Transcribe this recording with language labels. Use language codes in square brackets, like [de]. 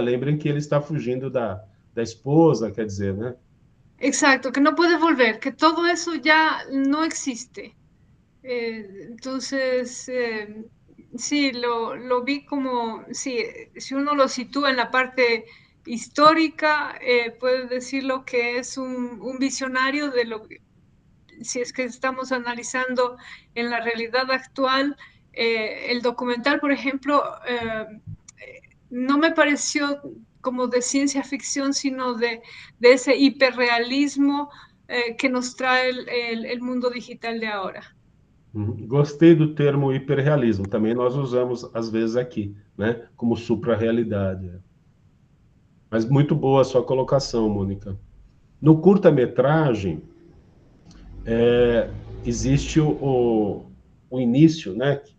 [pt] Lembrem que ele está fugindo da esposa, quer dizer, né? [es] Exacto, que no puede volver, que todo eso ya no existe. Entonces, sí, lo vi como, sí, si uno lo sitúa en la parte histórica, puede decirlo que es un visionario de lo que, si es que estamos analizando en la realidad actual. El documental, por ejemplo, no me pareció como de ciencia ficción, sino de ese hiperrealismo que nos trae el mundo digital de ahora. [pt] Gostei do termo hiperrealismo, também nós usamos às vezes aqui, né? Como suprarrealidade. Mas muito boa a sua colocação, Mônica. No curta-metragem, existe o início, né?